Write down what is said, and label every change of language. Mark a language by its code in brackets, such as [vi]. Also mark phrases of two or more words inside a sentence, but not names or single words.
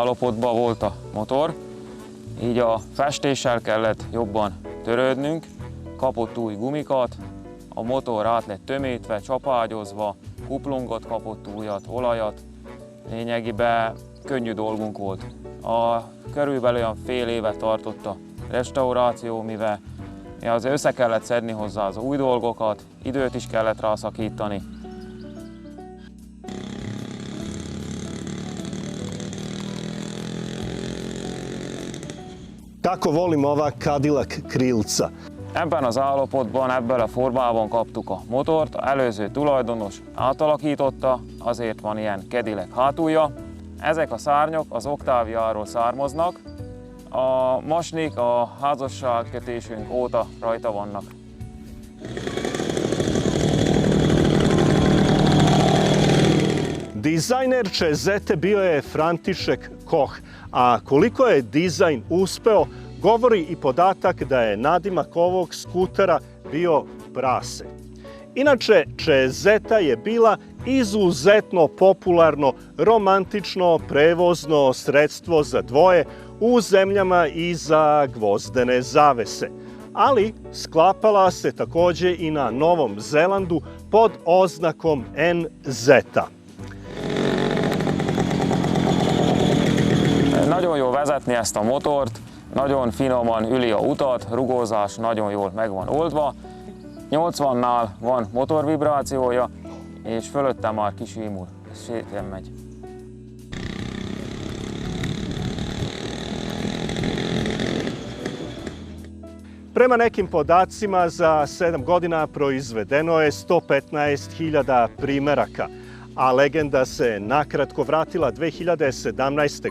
[hu] állapotban volt a motor, így a festéssel kellett jobban törődnünk, kapott új gumikat, a motor át lett tömítve, csapágyozva, kuplungot kapott újat, olajat, lényegében könnyű dolgunk volt. Körülbelül olyan fél évet tartott a restauráció, mivel azért össze kellett szedni hozzá az új dolgokat, időt is kellett rá szakítani. [sr] Kako volim ova Cadillac krilca. [hu] Ebben az állapotban, ebben a formában kaptuk a motort, az előző tulajdonos átalakította, azért van ilyen Cadillac hátulja. Ezek a szárnyok az Octaviáról származnak, a mosnik a házasságkötésünk óta rajta vannak. [sr] Dizajner Cesete bio je František Koch, a koliko je dizajn uspeo, govori i podatak da je nadimak ovog skutera bio prase. Inače, čezeta je bila izuzetno popularno romantično prevozno sredstvo za dvoje u zemljama iza gvozdene zavese, ali sklapala se takođe i na Novom Zelandu pod oznakom NZ. [hu] Nagyon jó vezetni ezt a motort, nagyon finoman üli a utat, rugózás nagyon jól meg van oldva. 80-nál van motorvibrációja, és fölötte már kisimul, szépen megy. [sr] Prema nekim podacima, za 7 godina proizvedeno je 115.000 primeraka, a legenda se nakratko vratila 2017.